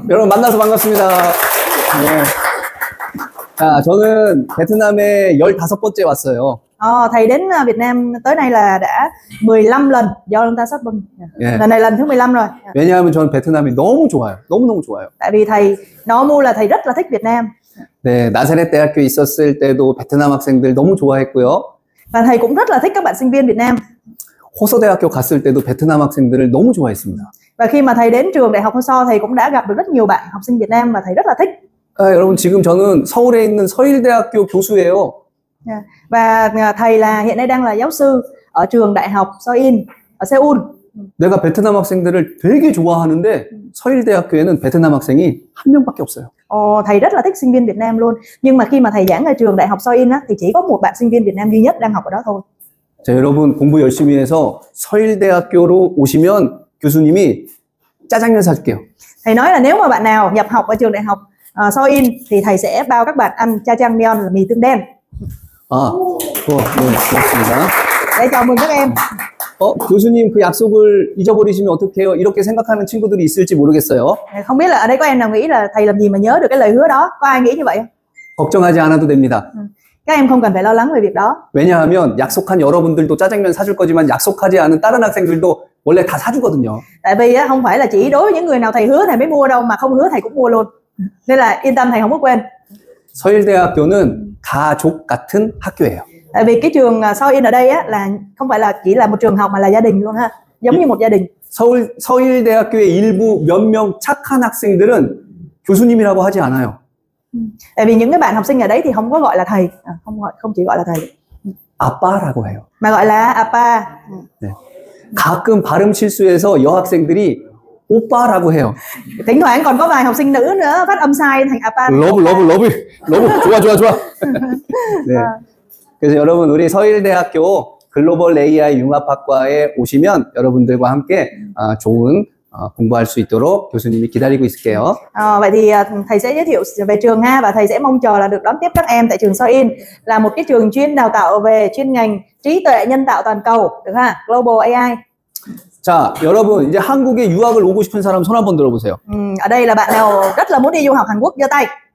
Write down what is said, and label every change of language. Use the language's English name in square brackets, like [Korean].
[Korean] 여러분 만나서 반갑습니다. 네. 자, 저는 베트남에 15번째 왔어요. [Vietnamese] Thầy đến Việt Nam tới nay là đã 15 lần do ông ta sắp bưng. Lần này lần thứ 15 rồi. [Korean] 왜냐하면 저는 베트남이 너무 좋아요. 너무너무 좋아요. [Vietnamese] Tại vì thầy nói mu là thầy rất là thích Việt Nam. [Korean] 네, 나사렛 대학교에 있었을 때도 베트남 학생들 너무 좋아했고요. [Vietnamese] Và thầy cũng rất là thích các bạn sinh viên Việt Nam. [Korean] 호서대학교 갔을 때도 베트남 학생들을 너무 좋아했습니다. [Vietnamese] Và khi mà thầy đến trường đại học Ho So, thầy cũng đã gặp được rất nhiều bạn học sinh Việt Nam và thầy rất là thích. [Korean] 여러분 지금 저는 서울에 있는 서일대학교 교수예요. [Vietnamese] Và thầy là hiện nay đang là giáo sư ở trường đại học Soin ở Seoul. [Korean] 내가 베트남 학생들을 되게 좋아하는데 서일대학교에는 베트남 학생이 한 명밖에 없어요. [Vietnamese] Thầy rất là thích sinh viên Việt Nam luôn. Nhưng mà khi mà thầy giảng ở trường đại học Soin á, thì chỉ có một bạn sinh viên Việt Nam duy nhất đang học ở đó thôi. [Korean] 자, 여러분 공부 열심히 해서 서일대학교로 오시면 교수님이 짜장면 사줄게요. [Vietnamese] Thầy nói là nếu mà bạn nào nhập học ở trường đại học Soin thì thầy sẽ bao các bạn ăn jajangmyeon là mì tương đen. [Korean] 네, 고맙습니다. [Vietnamese] Để chào mừng các em. [Korean] 교수님 그 약속을 잊어버리시면 어떡해요? 이렇게 생각하는 친구들이 있을지 모르겠어요. [Vietnamese] Không biết là ở đây có em nào nghĩ là thầy làm gì mà nhớ được cái lời hứa đó? Có ai nghĩ như vậy không? [Korean] 걱정하지 않아도 됩니다. [Vietnamese] Các em không cần phải lo lắng về việc đó. [Korean] 왜냐하면 약속한 여러분들도 짜장면 사줄 거지만 약속하지 않은 다른 학생들도 원래 다 사주거든요. [Vietnamese] Tại vì không phải là chỉ đối với những người nào thầy hứa thầy mới mua đâu, mà không hứa thầy cũng mua luôn. Nên là yên tâm, thầy không có quên. [Korean] 서일대학교는 가족 같은 학교예요. [Vietnamese] Tại vì cái trường Soin ở đây á là không phải là chỉ là một trường học mà là gia đình luôn ha, giống như một gia đình. [Korean] 서일대학교의 일부 몇 명 착한 학생들은 교수님이라고 하지 않아요. [Vietnamese] Tại vì những cái bạn học sinh ở đấy thì không có gọi là thầy, không chỉ gọi là thầy, [Korean] 아빠라고 해요. [Vietnamese] mà gọi là 아빠. [Korean] 네. 가끔 발음 실수해서 여학생들이 오빠라고 해요. [Vietnamese] Thỉnh thoảng còn có vài học sinh nữ nữa phát âm sai thành 아빠. [Korean] 러브 좋아. 네. 그래서 여러분 우리 서일대학교 글로벌 AI 융합학과에 오시면 여러분들과 함께 좋은 공부할 수 있도록 교수님이 기다리고 있을게요. [Vietnamese] Vậy thì thầy sẽ giới thiệu về trường ha, và thầy sẽ mong chờ là được đón tiếp các em tại trường Soin, là một cái trường chuyên đào tạo về chuyên ngành trí tuệ nhân tạo toàn cầu, được ha, Global AI. [Korean] 자, 여러분 이제 한국에 유학을 오고 싶은 사람 손 한번 들어보세요. [Vietnamese] Ở đây là bạn nào rất là muốn đi du học Hàn Quốc giơ tay.